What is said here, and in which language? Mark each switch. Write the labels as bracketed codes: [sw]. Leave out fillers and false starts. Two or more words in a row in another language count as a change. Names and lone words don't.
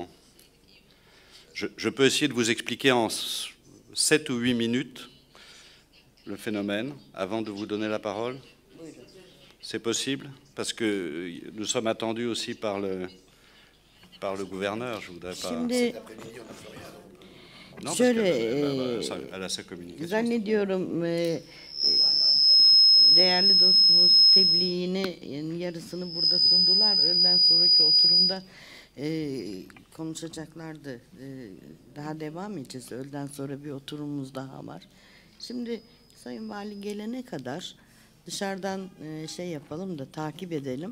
[fr] Je peux essayer de vous expliquer en 7 ou 8 minutes le phénomène avant de vous donner la parole. C'est possible? Parce que nous sommes attendus aussi par le gouverneur. Je voudrais pas... [tr] Şimdi [fr] non, [tr] şöyle [fr] elle a sa communication. [tr] zannediyorum değerli dostumuz tebliğini yarısını burada sundular. Öğleden sonraki oturumda konuşacaklardı. Daha devam edeceğiz. Öğleden sonra bir oturumumuz daha var. Şimdi Sayın Vali gelene kadar dışarıdan şey yapalım da takip edelim.